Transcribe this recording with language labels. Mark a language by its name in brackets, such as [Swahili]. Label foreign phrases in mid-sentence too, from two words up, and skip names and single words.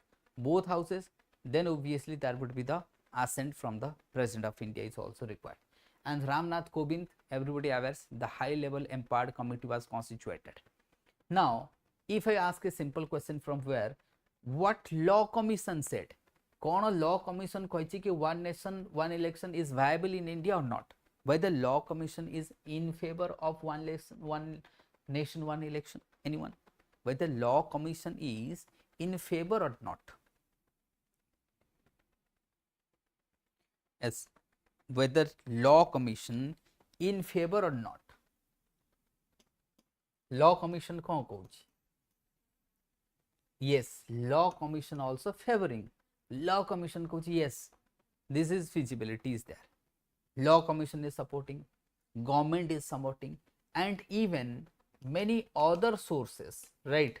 [English] Both houses, then obviously there would be the assent from the President of India is also required. And Ramnath Kovind, everybody awares, the high level empowered committee was constituted. Now, if I ask a simple question from where, what law commission said? कौन law commission [Hindi] कही कि [English] one nation one election is viable in India or not? Whether law commission is in favor of one nation one election? Anyone? Whether law commission is in favor or not? Yes, whether law commission in favor or not. Law commission [Hindi] कौन कहूँ? [English] Yes, law commission also favoring. Law commission कहूँ yes, this is feasibility is there. Law commission is supporting, government is supporting, and even many other sources, right?